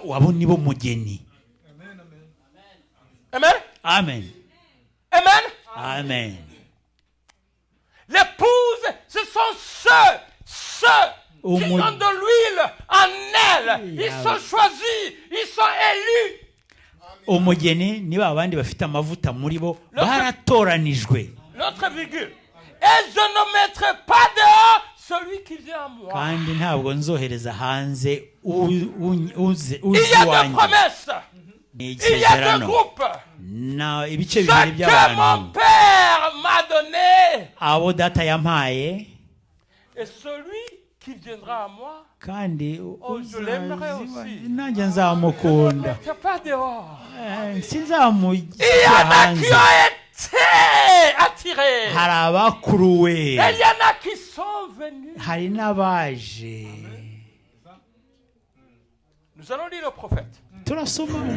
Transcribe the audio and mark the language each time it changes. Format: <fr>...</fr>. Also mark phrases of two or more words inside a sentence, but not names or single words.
<fr>Amen. Amen. Amen. Amen. L'épouse, ce sont ceux qui ont de l'huile en elle. Ils sont choisis, ils sont élus.</fr> <rw>Umugeni niba abandi bafite amavuta muri bo baratoranijwe.</rw> <fr>L'autre virgule. Et je ne mettrai pas dehors celui qui vient à moi.</fr> <rw>Kandi ntabwo nzohereza hanze uzi wanjye.</rw> <fr>Il y a deux promesses. Il y a deux groupes.</fr> <rw>Na ibice bibiri by'abantu.</rw> <fr>Mon Père m'a donné.</fr> <rw>Abo data yampaye.</rw> <fr>Et celui qui viendra à moi.</fr> <rw>Kandi</rw> <fr>je l'aimerai aussi.</fr> <rw>Nanjye nzamukunda.</rw> <fr>Pas dehors.</fr> <rw>Sinzamugira</rw> <fr>hanze. Il y en a qui ont attirés.</fr> <rw>hari abakuruwe,</rw> <fr>Et il y en a qui sont venus.</fr> <rw>hari n'abaje.</rw> <fr>Nous allons lire le prophète.</fr> <rw>Turasoma</rw>